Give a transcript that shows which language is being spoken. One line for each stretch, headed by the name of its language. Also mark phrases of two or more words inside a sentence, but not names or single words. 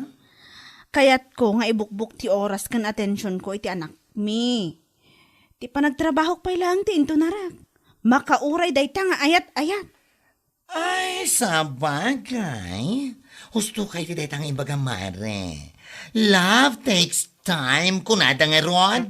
Iloko: Kayat ko nga ibukbuk ti oras kan atensyon ko iti anak mi. Ti panagtrabaho pa'y lang ti into narak. Makauray dayta nga ayat-ayat. Ay, sabagay. Husto kay ti detang ibaga mare.
English: Love takes time
Iloko: kunada nga ron.